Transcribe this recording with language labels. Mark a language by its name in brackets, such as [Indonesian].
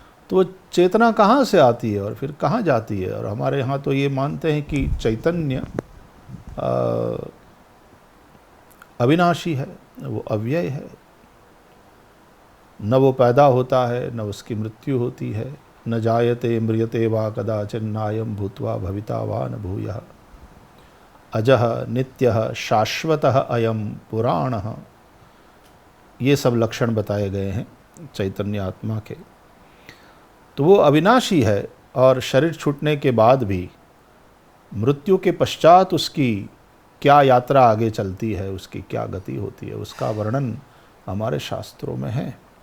[Hindi] तो चेतना कहाँ से आती है और फिर कहाँ जाती है? और हमारे यहाँ तो ये मानते हैं कि चैतन्य अविनाशी है, वो अव्यय है, न वो पैदा होता है न उसकी मृत्यु होती है। [Sanskrit] न जायते म्रियते वा कदाचन नायम भूत्वा भविता वा न भूयः अजः नित्यः शाश्वतः अयम पुराणः। [Hindi] ये सब लक्षण बताए गए हैं चैतन्य आत्मा के। तो वो अविनाशी है, और शरीर छूटने के बाद भी मृत्यु के पश्चात उसकी क्या यात्रा आगे चलती है, उसकी क्या गति होती है, उसका वर्णन हमारे शास्त्रों में है।